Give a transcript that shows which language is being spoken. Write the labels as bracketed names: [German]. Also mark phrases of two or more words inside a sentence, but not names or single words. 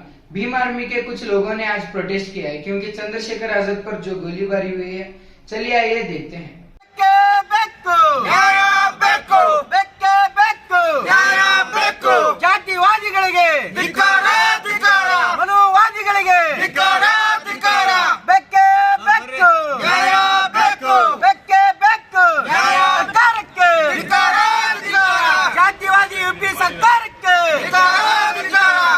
[Hindi] भीम आर्मी के कुछ लोगों ने आज प्रोटेस्ट किया है क्योंकि चंद्रशेखर आजाद पर जो गोलीबारी हुई है। चलिए आइए देखते हैं। [Kannada] ಜಾತಿವಾದಿಗಳಿಗೆ ಧಿಕ್ಕಾರ, ಧಿಕ್ಕಾರ, ಮನುವಾದಿಗಳಿಗೆ ಧಿಕ್ಕಾರ, ಧಿಕ್ಕಾರ, ಬೆಕ್ಕೆ ಬೆಕ್ಕು, ನ್ಯಾಯ ಬೇಕು, ಬೆಕ್ಕೆ ಬೆಕ್ಕು, ನ್ಯಾಯ ಸರ್ಕಾರಕ್ಕೆ ಧಿಕ್ಕಾರ, ಧಿಕ್ಕಾರ, ಜಾತಿವಾದಿ ಯುಪಿ ಸರ್ಕಾರಕ್ಕೆ ಧಿಕ್ಕಾರ, ಧಿಕ್ಕಾರ,